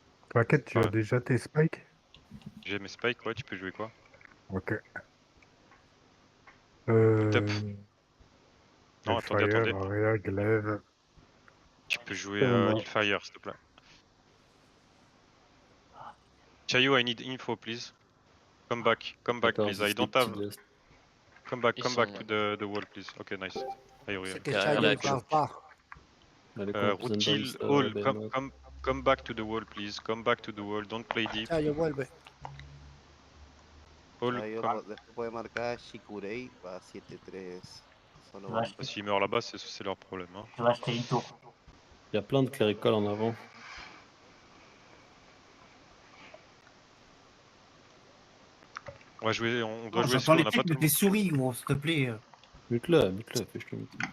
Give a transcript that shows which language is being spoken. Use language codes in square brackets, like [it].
[fr] T'inquiète, tu as déjà tes spikes? J'ai mes spikes, ouais, tu peux jouer quoi? Ok. Non, attendez. Arrière, glaive. Tu peux jouer Hellfire, s'il te plaît. [en] Chayo, I need info, please. Come back, please. I don't have. Come back to the wall, please. Okay, nice. [fr] C'est que Chayo ne parle pas. [en] Rookil, all, come back to the wall, please. Come back to the wall. Don't play deep. [es] Chayo, vuelve. [en] All, [es] Después puede marcar Shikurei, va 7-3. [fr] S'ils meurent là-bas, c'est leur problème. Hein. Je vais acheter une tour. Il y a plein de cléricoles en avant. On doit jouer J'entends les clics de tes souris, gros, s'il te plaît. Mute-le, fais-je mute.